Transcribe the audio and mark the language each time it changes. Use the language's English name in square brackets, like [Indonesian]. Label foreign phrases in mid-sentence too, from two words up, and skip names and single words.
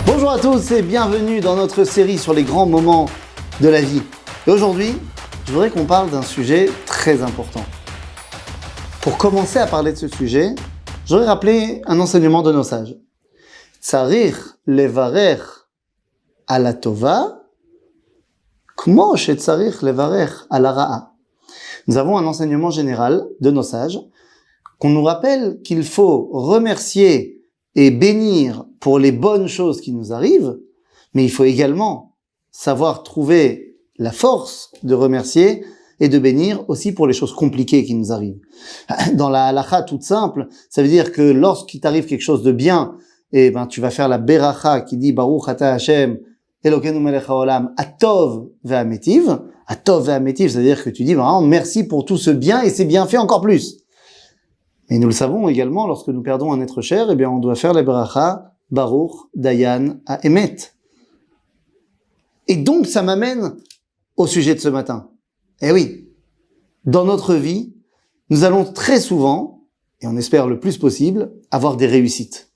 [French] Bonjour à tous et bienvenue dans notre série sur les grands moments de la vie. Et aujourd'hui, je voudrais qu'on parle d'un sujet très important. Pour commencer à parler de ce sujet, je voudrais rappeler un enseignement de nos sages. [Hebrew] צריך לברך על הטובה כמו שצריך לברך על הרעה. [French] Nous avons un enseignement général de nos sages qu'on nous rappelle qu'il faut remercier et bénir pour les bonnes choses qui nous arrivent, mais il faut également savoir trouver la force de remercier et de bénir aussi pour les choses compliquées qui nous arrivent. Dans la halakha toute simple, ça veut dire que lorsqu'il t'arrive quelque chose de bien, tu vas faire la beracha qui dit [Hebrew] ברוך אתה השם אלוקינו מלך העולם הטוב והמטיב. הטוב והמטיב, [French] c'est-à-dire que tu dis vraiment merci pour tout ce bien et c'est bien fait encore plus. Et nous le savons également, lorsque nous perdons un être cher, on doit faire la beracha [Hebrew] ברוך דיין האמת. [French] Et donc, ça m'amène au sujet de ce matin. Eh oui, dans notre vie, nous allons très souvent, et on espère le plus possible, avoir des réussites.